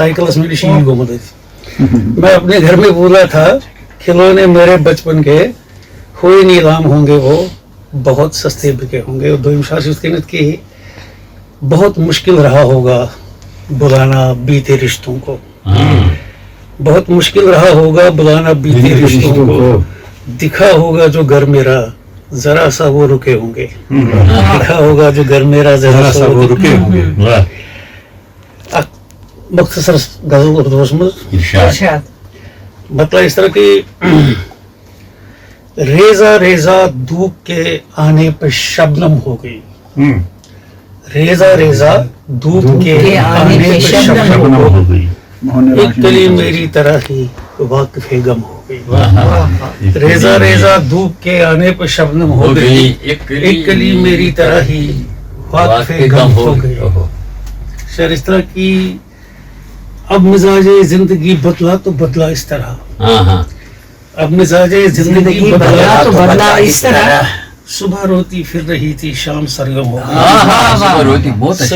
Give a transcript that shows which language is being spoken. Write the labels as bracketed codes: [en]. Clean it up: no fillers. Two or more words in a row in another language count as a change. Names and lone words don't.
[ur] سائیکلس میں شیل گومت میں اپنے گھر میں بھولا تھا کھلونے میرے بچپن کے ہوئے نیلام ہوں گے وہ بہت سستے بکے ہوں گے دویم شعر سے اس کے نت کی بہت مشکل رہا ہوگا بلانا بیتے رشتوں کو بہت مشکل رہا ہوگا بلانا بیتے رشتوں کو دکھا ہوگا جو گھر میرا ذرا سا وہ رکے ہوں گے دکھا ہوگا جو گھر میرا ذرا سا وہ رکے ہوں گے مختصر غزل [ks] اردوس مز [ur] مطلب اس طرح کہ ریزہ ریزہ دھوپ کے آنے پہ شبنم ہو گئی ریزہ ریزہ دھوپ کے آنے پہ شبنم ہو گئی ایک کلی میری طرح ہی واقف غم ہو گئی ریزہ ریزہ دھوپ کے آنے پہ شبنم ہو گئی ایک کلی میری طرح ہی واقفِ غم ہو گئے. شاید اس طرح کی اب مزاج زندگی بدلا تو بدلا اس طرح, हाँ हाँ اب مزاج زندگی بدلا تو بدلا اس طرح, صبح روتی پھر رہی تھی شام سرگم ہو گئی, ہاں ہاں صبح روتی بہت اچھا